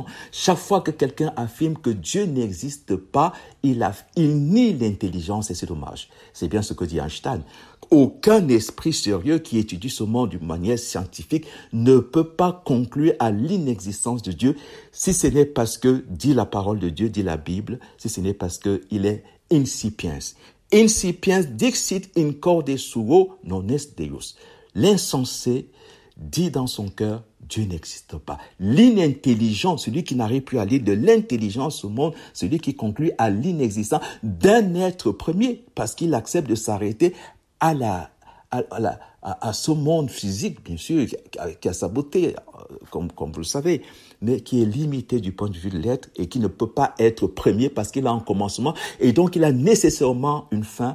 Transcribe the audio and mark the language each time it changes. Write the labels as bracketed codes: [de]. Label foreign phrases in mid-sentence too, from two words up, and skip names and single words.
[fr] Chaque fois que quelqu'un affirme que Dieu n'existe pas, il nie l'intelligence et c'est dommage. C'est bien ce que dit Einstein. Aucun esprit sérieux qui étudie ce monde d'une manière scientifique ne peut pas conclure à l'inexistence de Dieu si ce n'est parce que, dit la parole de Dieu, dit la Bible, si ce n'est parce qu'il est insipiens. [la] Insipiens dixit in corde suo non est Deus. [fr] L'insensé dit dans son cœur, Dieu n'existe pas. L'inintelligent, celui qui n'arrive plus à lire de l'intelligence au monde, celui qui conclut à l'inexistence d'un être premier, parce qu'il accepte de s'arrêter à ce monde physique, bien sûr, qui a sa beauté, comme vous le savez, mais qui est limité du point de vue de l'être et qui ne peut pas être premier parce qu'il a un commencement et donc il a nécessairement une fin.